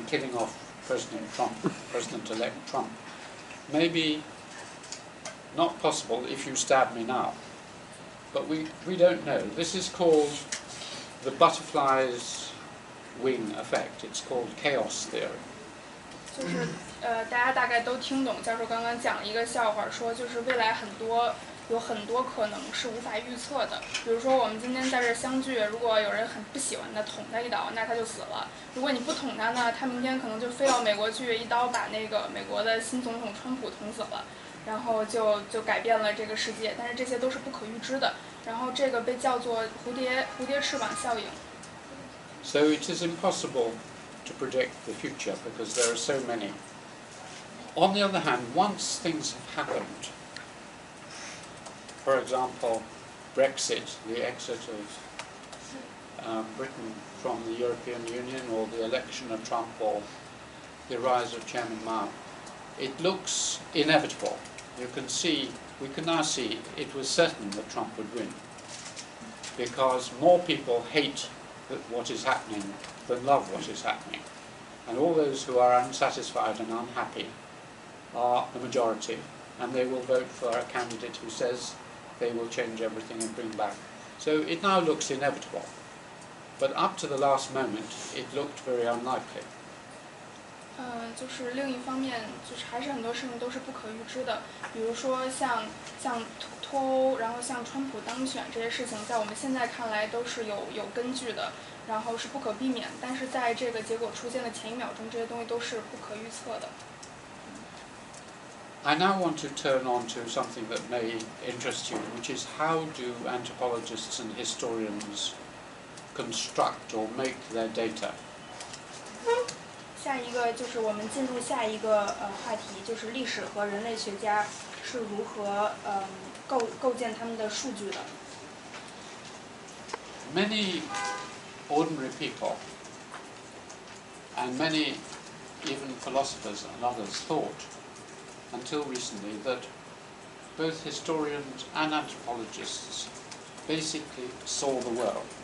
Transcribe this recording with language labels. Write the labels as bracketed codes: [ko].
[en] killing off President-elect Trump, may be not possible if you stab me now. But we don't know. This is called the butterfly's wing effect. It's called chaos theory. [zh] 就是大家大概都听懂教授刚刚讲了一个笑话，说就是未来有很多可能是无法预测的。比如说我们今天在这相聚，如果有人很不喜欢他，捅他一刀，那他就死了。如果你不捅他呢，他明天可能就飞到美国去，一刀把那个美国的新总统川普捅死了，然后就改变了这个世界。但是这些都是不可预知的。然后这个被叫做蝴蝶翅膀效应。 [en] So it is impossible to predict the future because there are so many. On the other hand, once things have happened, for example, Brexit, the exit of Britain from the European Union, or the election of Trump, or the rise of Chairman Mao, it looks inevitable. We can now see it was certain that Trump would win, because more people hate what is happening than love what is happening. And all those who are unsatisfied and unhappy are the majority, and they will vote for a candidate who says they will change everything and bring back. So it now looks inevitable. But up to the last moment, it looked very unlikely. [zh] 就是另一方面，就是还是很多事情都是不可预知的。比如说像脱欧，然后像川普当选这些事情，在我们现在看来都是有根据的，然后是不可避免。但是在这个结果出现的前一秒钟，这些东西都是不可预测的。 [en] I now want to turn on to something that may interest you, which is how do anthropologists and historians construct or make their data? [zh] 下一个就是我们进入下一个话题，就是历史和人类学家是如何构建他们的数据的。 [en] Many ordinary people and many even philosophers and others thought until recently that both historians and anthropologists basically saw the world.